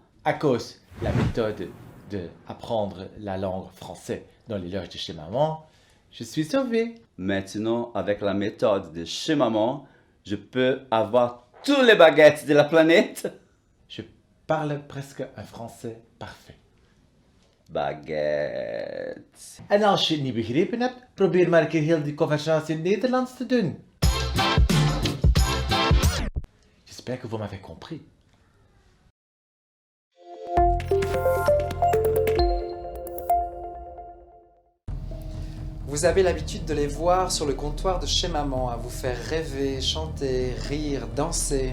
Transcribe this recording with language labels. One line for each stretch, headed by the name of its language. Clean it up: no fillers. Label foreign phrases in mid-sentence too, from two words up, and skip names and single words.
French: À cause de la méthode d'apprendre la langue française dans les loges de chez maman, je suis sauvé. Maintenant, avec la méthode de chez maman, je peux avoir tous les baguettes de la planète. Je parle presque un français parfait. Baguette.
Dutch: En als je het niet begrepen hebt, probeer maar een keer heel die conversatie in het Nederlands te doen.
French: J'espère que vous m'avez compris. Vous avez l'habitude de les voir sur le comptoir de chez maman, à vous faire rêver, chanter, rire, danser.